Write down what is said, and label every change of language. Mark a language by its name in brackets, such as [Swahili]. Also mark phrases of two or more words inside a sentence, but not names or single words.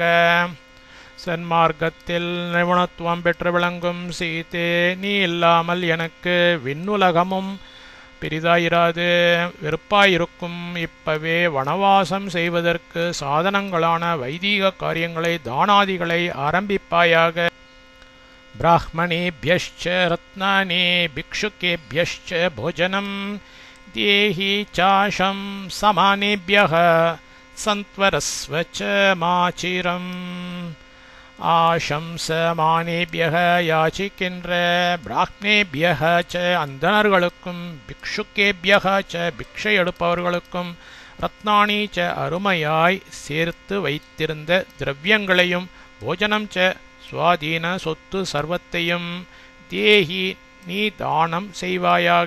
[Tamil] சன்மார்க்கத்தில் நிபுணத்துவம் பெற்று விளங்கும் சீதே நீ இல்லாமல் எனக்கு விண்ணுலகமும் பெரிதாயிராது வெறுப்பாயிருக்கும். இப்பவே வனவாசம் செய்வதற்கு சாதனங்களான வைதிக காரியங்களை தானாதிகளை ஆரம்பிப்பாயாக. [Sanskrit] ब्राह्मणेभ्यश्च रत्नानि भिक्षुकेभ्यश्च भोजनं देहि चाशं समानेभ्यः सन्त्वरस्व च माचिरम्. [Tamil] ஆசம்சமானேபியக யாச்சிக்கின்ற [Sanskrit] ब्राह्मणेभ्यः च [Tamil] அந்தணர்களுக்கும் [Sanskrit] भिक्षुकेभ्यः च [Tamil] பிக்ஷை எடுப்பவர்களுக்கும் [Sanskrit] रत्नानि च [Tamil] அருமையாய் சேர்த்து வைத்திருந்த திரவியங்களையும் [Sanskrit] भोजनं च [Tamil] சுவாதீன சொத்து சர்வத்தையும் தேஹி நீ தானம் செய்வாயாக.